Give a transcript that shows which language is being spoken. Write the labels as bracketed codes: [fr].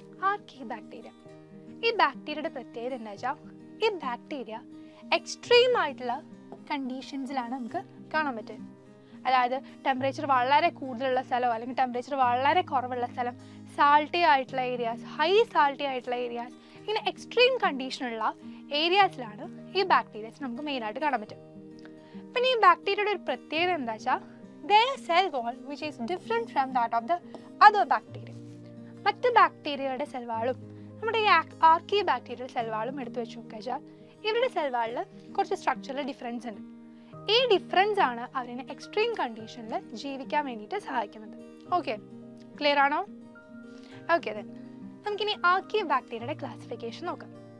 [ml] ആർക്കിബാക്ടീരിയ, ഈ ബാക്ടീരിയയുടെ പ്രത്യേകത എന്താ വെച്ചാൽ ഈ ബാക്ടീരിയ എക്സ്ട്രീം ആയിട്ടുള്ള കണ്ടീഷൻസിലാണ് നമുക്ക് കാണാൻ പറ്റുക. അതായത് ടെമ്പറേച്ചർ വളരെ കൂടുതലുള്ള സ്ഥലം അല്ലെങ്കിൽ ടെമ്പറേച്ചർ വളരെ കുറവുള്ള സ്ഥലം, സാൾട്ടി ആയിട്ടുള്ള ഏരിയാസ്, ഹൈ സാൾട്ടി ആയിട്ടുള്ള ഏരിയാസ്, ഇങ്ങനെ എക്സ്ട്രീം കണ്ടീഷനുള്ള ഏരിയാസിലാണ് ഈ ബാക്ടീരിയസ് നമുക്ക് മെയിനായിട്ട് കാണാൻ പറ്റും. പിന്നെ ഈ ബാക്ടീരിയയുടെ ഒരു പ്രത്യേകത എന്താ വെച്ചാൽ [en] their cell wall which is different from that of the other bacteria. [ml] മറ്റ് ബാക്ടീരിയയുടെ സെൽവാളും നമ്മുടെ ഈ ആർക്കി ബാക്ടീരിയയുടെ സെൽവാളും എടുത്തു വെച്ച് നോക്കിയാൽ ഇവരുടെ സെൽവാളിൽ കുറച്ച് സ്ട്രക്ചറൽ ഡിഫറൻസ് ഉണ്ട്. ഈ ഡിഫറൻസ് ആണ് അവരെ എക്സ്ട്രീം കണ്ടീഷനിൽ ജീവിക്കാൻ വേണ്ടിയിട്ട് സഹായിക്കുന്നത്. ഓക്കെ, ക്ലിയർ ആണോ? ഓക്കെ, ദെൻ നമുക്കിനി ആർക്കി ബാക്ടീരിയയുടെ ക്ലാസിഫിക്കേഷൻ നോക്കാം.